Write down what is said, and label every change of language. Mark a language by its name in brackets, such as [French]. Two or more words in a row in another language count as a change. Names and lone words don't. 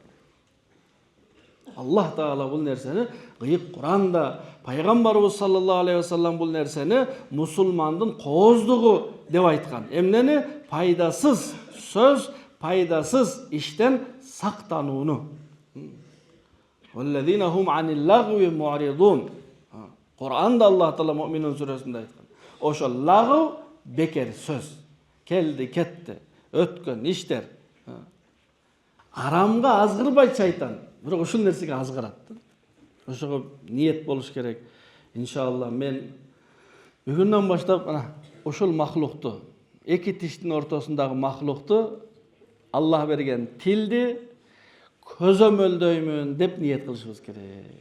[Kyrgyz] Аллах Таала бул нерсени кыйык Куранда, пайгамбарыбыз [Arabic] صلى الله عليه وسلم [Kyrgyz] бул нерсени мусулмандын кооздугу деп айткан. Эмнени? Пайдасыз сөз, пайдасыз иштен сактанууну. [Arabic] والذين هم عن اللغو معرضون. [Kyrgyz] Кур'анда Аллах Таала Муъминун сүрөсүндө айткан. Ошол лагв бекер сөз. Келди, кетти, өткөн иштер. Арамга азгырбайт шайтан. Бирок ушул нерсеге азгырат. Ошого ниет болуш керек. Иншалла мен бүгүндөн баштап ушул махлукту, эки тиштин ортосундагы махлукту Аллах берген тилди көзөмөлдөймүн деп ниет кылышыбыз керек.